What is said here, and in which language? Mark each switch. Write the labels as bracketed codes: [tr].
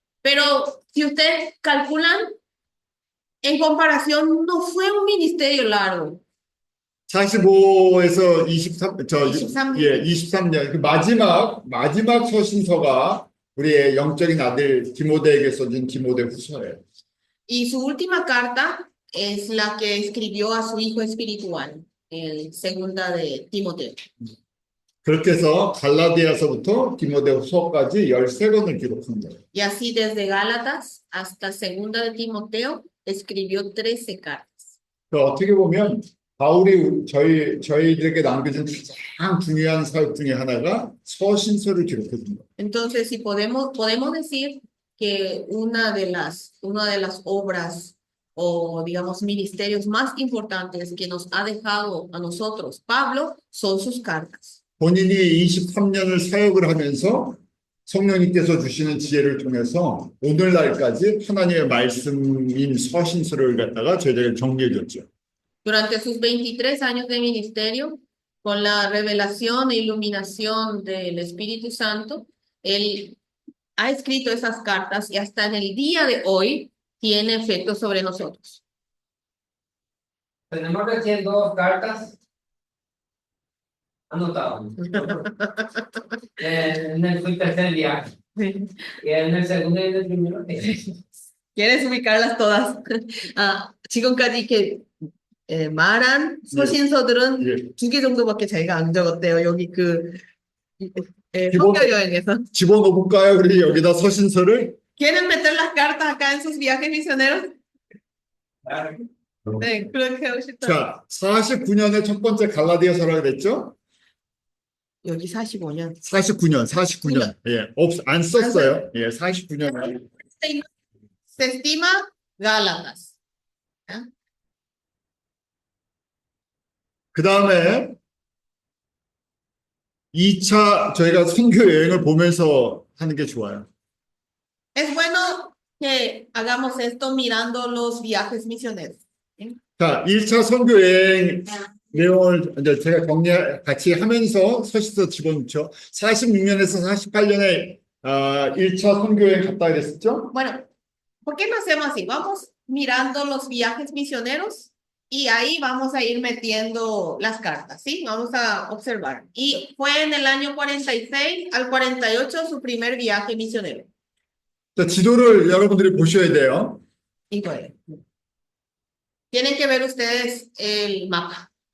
[es] Pero si ustedes calculan, en comparación, no fue un ministerio largo. [ko] 45에서 23년. 23년. 그 마지막 서신서가 우리의 영적인 아들 디모데에게 써진 디모데 후서예요. [es] Y su última carta es la que escribió a su hijo espiritual, en segunda de Timoteo. [ko] 그렇게 해서 갈라디아서부터 디모데 후서까지 13권을 기록한 거예요. [es] Y así desde Gálatas hasta segunda de Timoteo escribió 13 cartas. [ko] 어떻게 보면 바울이 저희들에게 남겨준 가장 중요한 사역 중에 하나가 서신서를 기록해 준 거예요. [es] Entonces, si podemos decir que una de las obras o digamos ministerios más importantes que nos ha dejado a nosotros Pablo son sus cartas. [ko] 본인이 23년을 사역을 하면서 성령님께서 주시는 지혜를 통해서 오늘날까지 하나님의 말씀인 서신서를 갖다가 저희들에게 정리해 줬죠. [es] Durante sus 23 años de ministerio, con la revelación e iluminación del Espíritu Santo, él ha escrito esas cartas y hasta en el día de hoy tiene efecto sobre nosotros. Tenemos recién 2 cartas anotadas. En el tercer viaje. Y en el segundo y en el primero. ¿Quieres ubicarlas todas? [ko] 지금까지 이렇게 말한 서신서들은 2개 정도밖에 자기가 안 적었대요. 여기 선교 여행에서. 집어넣어볼까요? 우리 여기다 서신서를? [es] ¿Quieren meter las cartas acá en sus viajes misioneros? [ko] 네, 그렇게 하고 싶다. 자, 49년에 첫 번째 갈라디아서라고 됐죠? 여기 45년. 49년. 예, 안 썼어요. 예, 49년. [es] Se estima Gálatas. [ko] 그 다음에 2차 저희가 선교 여행을 보면서 하는 게 좋아요. [es] Es bueno que hagamos esto mirando los viajes misioneros. [ko] 자, 1차 선교 여행 내용을 이제 제가 같이 하면서 서신서 집어넣죠. 46년에서 48년에 1차 선교 여행 갔다 그랬었죠? [es] Bueno, ¿por qué no hacemos así? Vamos mirando los viajes misioneros y ahí vamos a ir metiendo las cartas, ¿sí? Vamos a observar. Y fue en el año 46 al 48 su primer viaje misionero. [ko] 자, 지도를 여러분들이 보셔야 돼요. 이거예요. [es] Tienen que ver ustedes el mapa.